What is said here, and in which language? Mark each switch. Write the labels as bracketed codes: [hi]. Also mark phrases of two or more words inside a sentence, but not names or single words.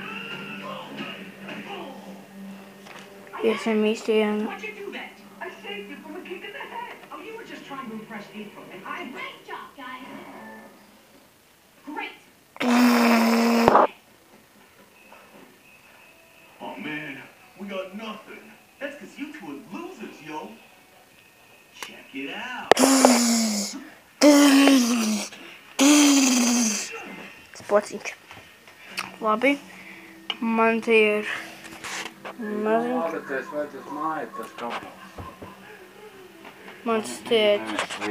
[lv] Iesim īstajā. [en] Oh man, we got nothing. That's because you two are losers, yo. Check it out. [lv] Spociņš. Labi. Man te ir maziņš. Mans tētis.